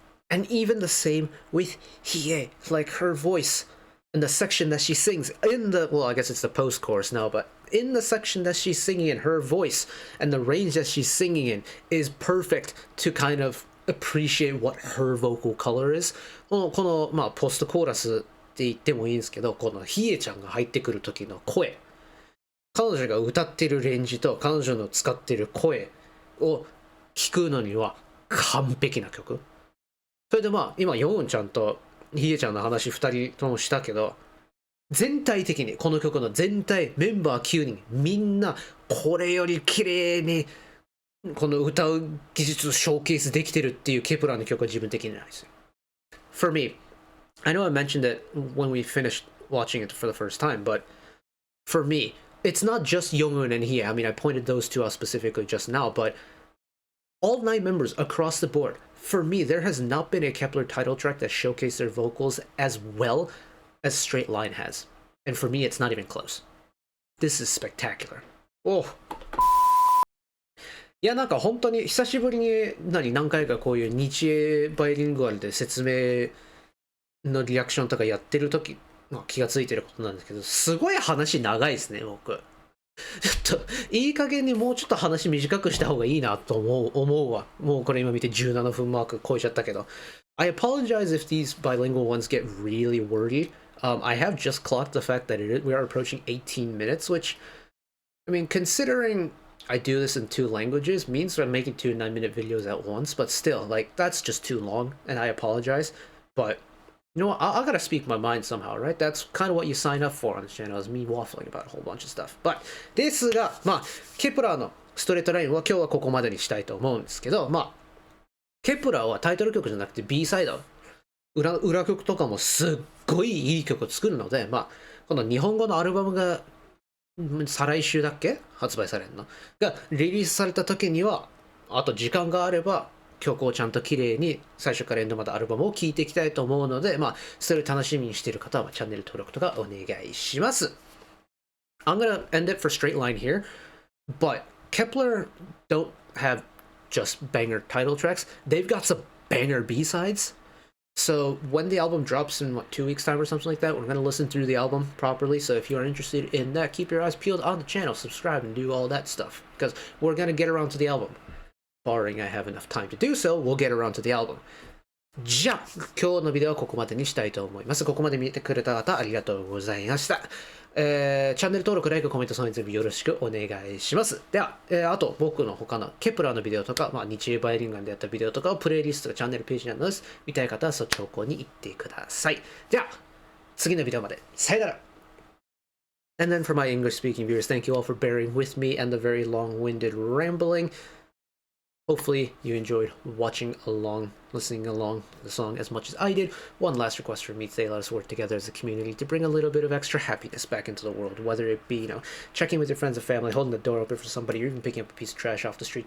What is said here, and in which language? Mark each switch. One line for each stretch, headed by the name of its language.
English: And even the same with Hie, like her voice in the section that she sings in the, well, I guess it's the post-chorus now, but in the section that she's singing in, her voice and the range that she's singing in is perfect to kind of appreciate what her vocal color is.
Japanese: このまあポストコーラスって言ってもいいんですけど、このヒエちゃんが入ってくる時の声、彼女が歌ってるレンジと彼女の使ってる声を聞くのには完璧な曲。それでまあ今ヨウンちゃんとヒエちゃんの話2人ともしたけど、全体的にこの曲の全体メンバー9人みんなこれより綺麗にこの歌う技術をショーケースできてるっていうケプラーの曲は自分的にないですよ。
English: For me, I know I mentioned it when we finished watching it for the first time, but for me, it's not just Young-eun and Hie. I mean, I pointed those two out specifically just now, but all 9 members across the board, for me, there has not been a Kep1er title track that showcased their vocals as well as Straight Line has. And for me, it's not even close. This is spectacular. Oh.
Japanese: いや、なんか本当に久しぶりに何回かこういう日英バイリンガルで説明のリアクションとかやってる時、気がついてることなんですけど、すごい話長いですね、僕。ちょっといい加減にもうちょっと話短くした方がいいなと思うわ。もうこれ今見て17分マーク超えちゃったけど。
English: I apologize if these bilingual ones get really wordy. I have just clocked the fact that we are approaching 18 minutes, which, I mean, considering I do this in 2 languages, means I'm making 2 9-minute videos at once, but still, like, that's just too long, and I apologize. But, you know what, I gotta speak my mind somehow, right? That's kind of what you sign up for on this channel, is me waffling about a whole bunch of stuff.
Japanese: But, ですが、まあ、ケプラーのストレートラインは今日はここまでにしたいと思うんですけど、まあ、ケプラーはタイトル曲じゃなくて B サイド、裏曲とかもすっごいいい曲を作るので、まあ、この日本語のアルバムが再来週だっけ発売されるのがリリースされた時には、あと時間があれば曲をちゃんと綺麗に最初からエンドまでアルバムを聴いていきたいと思うので、まあ、それを楽しみにしている方はチャンネル登録とかお願いします。
English: I'm gonna end it for Straight Line here, but Kep1er don't have just banger title tracks. They've got some banger B-sides. So when the album drops in 2 weeks time or something like that, we're going to listen through the album properly. So if you are interested in that, keep your eyes peeled on the channel, subscribe, and do all that stuff, because we're going to get around to the album. Barring I have enough time to do so, we'll get around to the album.
Japanese: じゃあ今日のビデオはここまでにしたいと思います。ここまで見てくれた方ありがとうございました。チャンネル登録、ライク、コメント、その全部よろしくお願いします。では、あと僕の他のケプラーのビデオとか、まあ、日英バイリンガルでやったビデオとかをプレイリストがチャンネルページにあるのです。見たい方はそっち方向に行ってください。では、次のビデオまで。さよなら。
English: And then for my English speaking viewers, thank you all for bearing with me and the very long-winded rambling. Hopefully you enjoyed watching along, listening along the song as much as I did. One last request from me today: let us work together as a community to bring a little bit of extra happiness back into the world, whether it be, checking with your friends and family, holding the door open for somebody, or even picking up a piece of trash off the street.